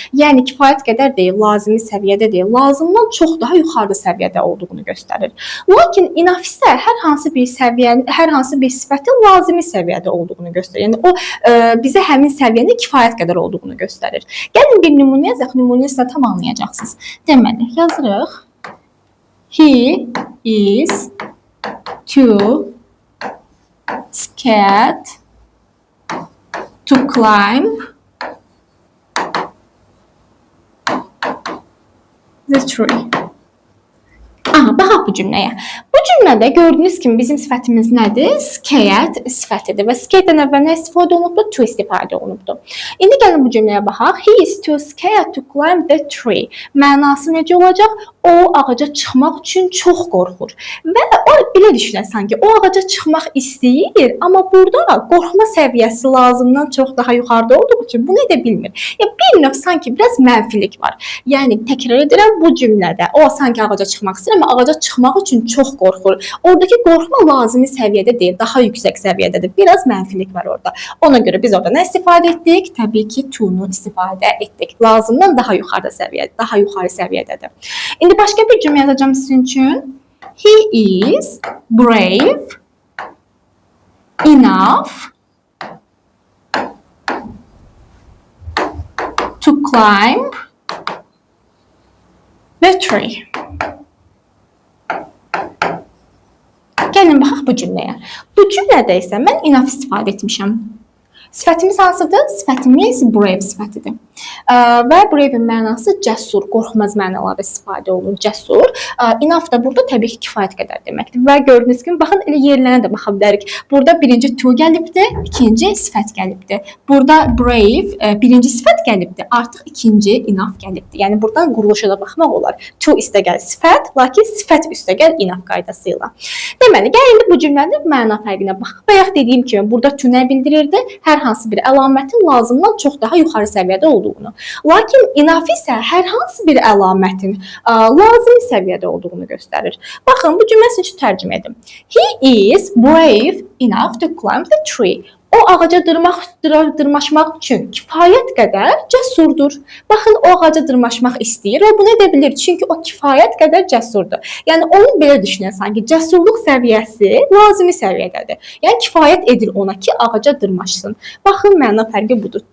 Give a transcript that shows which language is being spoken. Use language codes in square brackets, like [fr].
[az] Yəni, kifayət qədər deyil, lazımi səviyyədə deyil, lazımdan çox daha yuxarı səviyyədə olduğunu göstərir. Lakin enough isə hər hansı bir sifətin lazımi səviyyədə olduğunu göstərir. Yəni, o bizə həmin səviyyənin kifayət qədər olduğunu göstərir. Gəlin bir nümunə yazaq, nümunə isə tam anlayacaqsınız. Deməli, yazırıq. [en] He is too scared to climb the tree. [az] Baxaq bu cümləyə. Bu cümlədə gördüyünüz kimi bizim sifətimiz nədir? Scared sifətidir və scared-dən əvvəl nə istifadə olunubdur? To istifadə olunubdur. İndi gəlin bu cümləyə baxaq. [en] He is too scared to climb the tree. [az] Mənası necə olacaq? O ağaca çıxmaq üçün çox qorxur. Və o belə düşünək sanki o ağaca çıxmaq istəyir, amma burada qorxma səviyyəsi lazımdan çox daha yuxarıda olduğu üçün bunu edə bilmir. Ya bir növ sanki biraz mənfilik var. Yəni təkrar edirəm, bu cümlədə o sanki ağaca çıxmaq istəyir, amma ağaca çıxmaq üçün çox qorxur. Oradakı qorxma lazımi səviyyədə deyil, daha yüksək səviyyədədir. Biraz mənfilik var orada. Ona görə biz orada nə istifadə etdik? Təbii ki, to-nu istifadə etdik. Lazımdan daha yuxarı səviyyədədir. İndi başqa bir cümlə yazacağım sizin üçün. [en] He is brave enough to climb the tree. [az] Gəlin baxaq bu cümləyə. Bu cümlədə isə mən enough istifadə etmişəm. Sifətimiz hansıdır? Sifətimiz brave sifətidir. Və brave-in mənası cəsur, qorxmaz mənalarda istifadə olunur. Cəsur. Enough da burada təbii ki, kifayət qədər deməkdir. Və gördüyünüz kimi, baxın, elə yerlərinə də baxa bilərik. Burada birinci to gəlibdir, ikinci sifət gəlibdir. Burada brave birinci sifət gəlibdir, artıq ikinci enough gəlibdir. Yəni buradan quruluşa da baxmaq olar. To üstəgəl sifət, lakin sifət üstəgəl enough qaydası ilə. Deməli, gəlin indi bu cümlənin məna fərqinə baxaq. Bayaq dediyim kimi, burada to nə bildirirdi? Hər hansı bir əlamətin lazımdan çox daha yuxarı səviyyədə olduğunu. Lakin enough isə hər hansı bir əlamətin lazım səviyyədə olduğunu göstərir. Baxın, bu cümləsini üçün tərcümə edim. [en] He is brave enough to climb the tree. [az] O ağaca dırmaşmaq üçün kifayət qədər cəsurdur. Baxın, o ağaca dırmaşmaq istəyir və bunu edə bilir, çünki o kifayət qədər cəsurdur. Yəni, onu belə düşünün, sanki cəsurluq səviyyəsi lazımi səviyyədədir. Yəni, kifayət edir ona ki, ağaca dırmaşsın. Baxın, məna fərqi budur.